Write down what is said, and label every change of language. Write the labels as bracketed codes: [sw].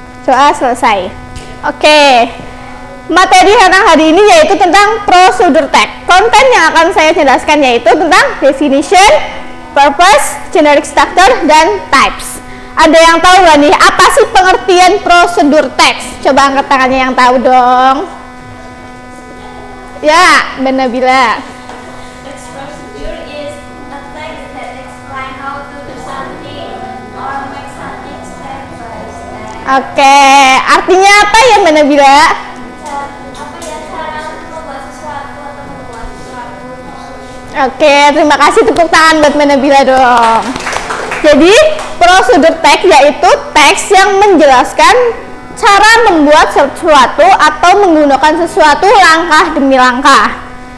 [id] Doa selesai. Oke. Materi hari ini yaitu tentang prosedur text. Konten yang akan saya jelaskan yaitu tentang [en] definition, purpose, generic structure, [id] dan types. Ada yang tahu nggak nih apa sih pengertian prosedur teks? Coba angkat tangannya yang tahu dong. Ya, Mbak Nabila. [en] Text procedure is a text that explain how to do something or make something step by step. [id] Oke, artinya apa ya Mbak Nabila? Cara untuk membuat sesuatu atau membuat sesuatu. Oke, terima kasih, tepuk tangan buat Mbak Nabila dong. Jadi, prosedur teks yaitu teks yang menjelaskan cara membuat sesuatu atau menggunakan sesuatu langkah demi langkah.